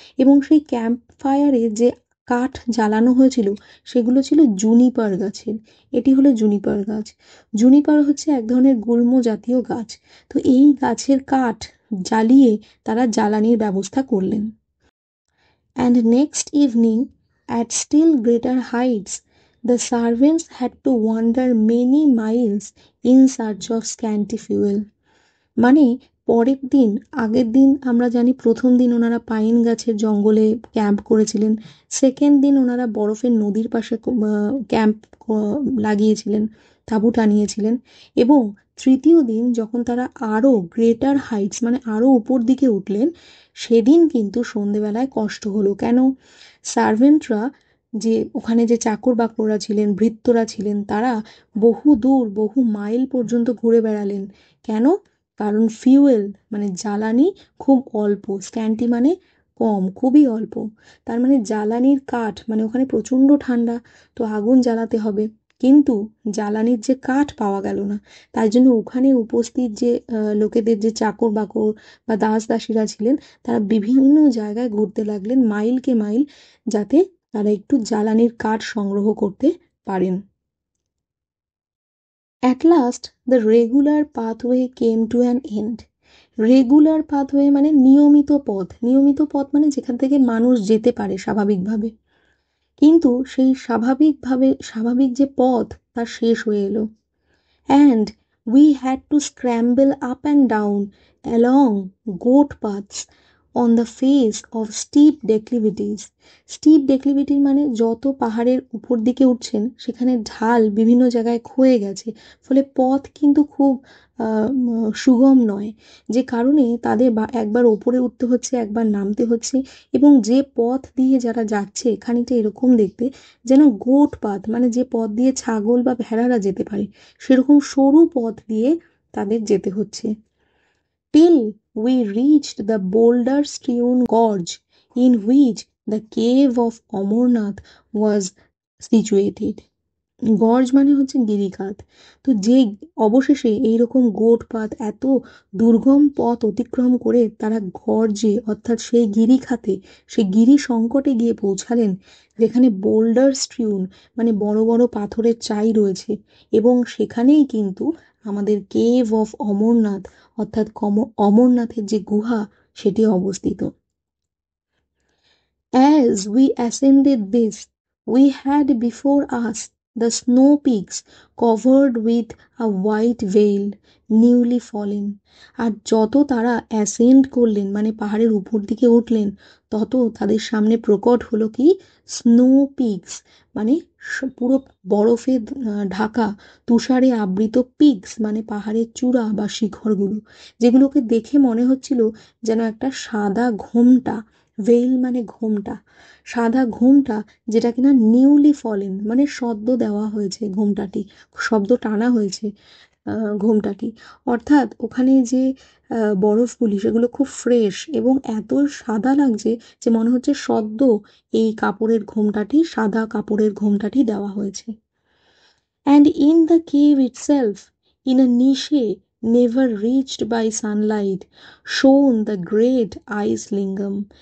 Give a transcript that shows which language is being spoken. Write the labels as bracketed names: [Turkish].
[Bangla] এবং সেই ক্যাম্প ফায়ারে যে কাঠ জ্বালানো হয়েছিল সেগুলো ছিল জুনিপার গাছের। এটি হলো জুনিপার গাছ। জুনিপার হচ্ছে এক ধরনের গুল্ম জাতীয় গাছ। তো এই গাছের কাঠ জ্বালিয়ে তারা জ্বালানির ব্যবস্থা করলেন। [English] And next evening, at still greater heights, the servants had to wander many miles in search of scanty fuel. [Bangla] মানে পরের দিন, আগের দিন আমরা জানি প্রথম দিন ওনারা পাইন গাছের জঙ্গলে ক্যাম্প করেছিলেন, সেকেন্ড দিন ওনারা বরফের নদীর পাশে ক্যাম্প লাগিয়েছিলেন, তাঁবু টানিয়েছিলেন, এবং তৃতীয় দিন যখন তারা আরও [English] greater heights [Bangla] মানে আরও উপর দিকে উঠলেন, সেদিন কিন্তু সন্ধেবেলায় কষ্ট হলো। কেন? সার্ভেন্টরা, যে ওখানে যে চাকর বাকররা ছিলেন, ভৃত্যরা ছিলেন, তারা বহু দূর বহু মাইল পর্যন্ত ঘুরে বেড়ালেন। কেন? কারণ ফিউয়েল মানে জ্বালানি খুব অল্প, স্ক্যান্টি মানে কম, খুবই অল্প। তার মানে জ্বালানির কাঠ, মানে ওখানে প্রচণ্ড ঠান্ডা, তো আগুন জ্বালাতে হবে, কিন্তু জ্বালানির যে কাঠ পাওয়া গেল না। তাই জন্য ওখানে উপস্থিত যে লোকেদের, যে চাকর বাকর বা দাস দাসীরা ছিলেন, তারা বিভিন্ন জায়গায় ঘুরতে লাগলেন মাইলকে মাইল, যাতে তারা একটু জ্বালানির কাঠ সংগ্রহ করতে পারেন। [English] At last, the regular pathway came to an end. [Bangla] Regular pathway মানে নিয়মিত পথ, নিয়মিত পথ মানে যেখান থেকে মানুষ যেতে পারে স্বাভাবিকভাবে, কিন্তু সেই স্বাভাবিক যে পথ তার শেষ হয়ে এলো। [English] And we had to scramble up and down along goat paths on the face of steep declivities. [Bangla] Steep ডেক্লিভিটি মানে যত পাহাড়ের উপর দিকে উঠছেন সেখানে ঢাল বিভিন্ন জায়গায় ক্ষয়ে গেছে, ফলে পথ কিন্তু খুব সুগম নয়, যে কারণে তাদের একবার ওপরে উঠতে হচ্ছে, একবার নামতে হচ্ছে, এবং যে পথ দিয়ে যারা যাচ্ছে খানিকটা এরকম দেখতে যেন গোট পাথ, মানে যে পথ দিয়ে ছাগল বা ভেড়ারা যেতে পারে সেরকম সরু পথ দিয়ে তাদের যেতে হচ্ছে। [English] Till we reached the boulder-strewn gorge in which the cave of Amarnath was situated. [Bangla] Gorge মানে হচ্ছে গিরিখাত। তো যে অবশেষে এইরকম গোট পাথ, এত দুর্গম পথ অতিক্রম করে তারা গর্জে অর্থাৎ সেই গিরিখাতে, সেই গিরি সংকটে গিয়ে পৌঁছালেন, যেখানে বোল্ডার স্ট্রিউন মানে বড় বড় পাথরের চাই রয়েছে, এবং সেখানেই কিন্তু আমাদের কেভ অফ অমরনাথ অর্থাৎ অমরনাথের যে গুহা সেটি অবস্থিত। [English] As we ascended this, we had before us the snow peaks covered with a white veil, newly fallen. [Bangla] আর যত তারা অ্যাসেন্ড করলেন মানে পাহাড়ের উপর দিকে উঠলেন, তত তাদের সামনে প্রকট হলো কি স্নো পিকস, মানে পুরো বরফে ঢাকা, তুষারে আবৃত পিকস মানে পাহাড়ের চূড়া বা শিখরগুলো, যেগুলোকে দেখে মনে হচ্ছিল যেন একটা সাদা ঘোমটা, ভেইল মানে ঘোমটা, সাদা ঘোমটা, যেটা কিনা [English] newly fallen [Bangla] মানে সদ্য দেওয়া হয়েছে ঘোমটাটি, শব্দ টানা হয়েছে ঘোমটাটি, অর্থাৎ ওখানে যে বরফগুলি সেগুলো খুব ফ্রেশ এবং এত সাদা লাগছে যে মনে হচ্ছে সদ্য এই কাপড়ের ঘোমটাটি, সাদা কাপড়ের ঘোমটাটি দেওয়া হয়েছে। [English] And in the cave itself, in a niche never reached by sunlight, shone the great ice lingam.